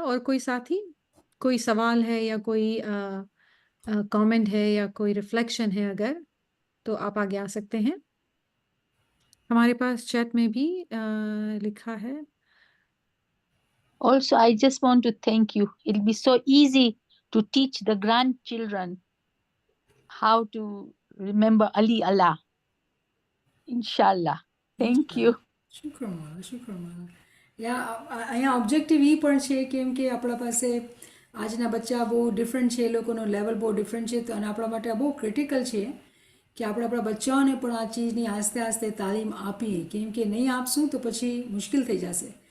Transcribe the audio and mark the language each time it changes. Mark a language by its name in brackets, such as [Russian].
[Hindi] और कोई साथी, कोई सवाल है या कोई कमेंट है या कोई रिफ्लेक्शन है अगर, तो आप आगे आ सकते हैं. हमारे पास चैट में भी लिखा है. [English] Also, I just want to thank you. It'll be so easy to teach the grandchildren how to remember Ali Allah. Inshallah. Thank you. શુક્રમાળા શુક્રમાળા. [Gujarati] અહીંયા ઓબ્જેક્ટિવ એ પણ છે કેમ કે આપણા પાસે આજના બચ્ચા બહુ ડિફરન્ટ છે, એ લોકોનો લેવલ બહુ ડિફરન્ટ છે, તો અને આપણા માટે આ બહુ ક્રિટિકલ છે કે આપણે આપણા બચ્ચાઓને પણ આ ચીજની આસ્તે આસ્તે તાલીમ આપીએ, કેમ કે નહીં આપશું તો પછી મુશ્કેલ થઈ જશે.